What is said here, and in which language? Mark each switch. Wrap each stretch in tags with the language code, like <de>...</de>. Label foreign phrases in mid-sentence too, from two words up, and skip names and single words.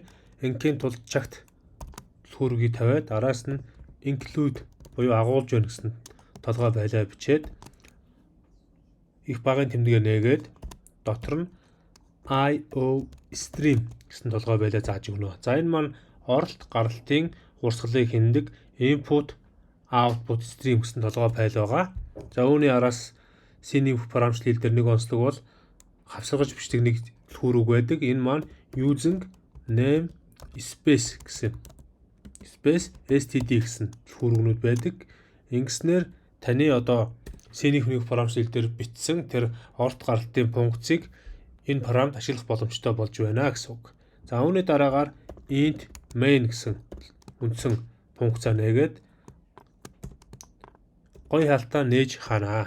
<mn>Энгийн тулд чагт түлхүүргийг тавиад араас нь include буюу агуулж байна гэсэн толгой байлаа бичээд их багын тэмдэглээ нээгээд дотор нь</mn> <en>IO stream</en> <mn>гэсэн толгой байлаа зааж өгнө. За энэ маань оролт гаралтын урсгалыг хяндаг</mn> <en>input output stream</en> <mn>гэсэн толгой файл байгаа. За үүний араас C нэмэх програмчлалын хэл дээр нэг онцлог бол хавсаргаж бичдэг нэг түлхүүрэг байдаг. Энэ маань</mn> <en>using name space</en> <mn>гэсэн std гэсэн түлхүүргнүүд байдаг. Ингэснээр таны одоо C нэмэх програмчлалын хэл дээр бичсэн тэр оролт гаралтын функцийг энэ програмд ашиглах боломжтой болж байна гэсэн үг. За үүний дараагаар int main гэсэн үндсэн функцаа нээгээд гоё хаалтаа нээж ханаа.</mn>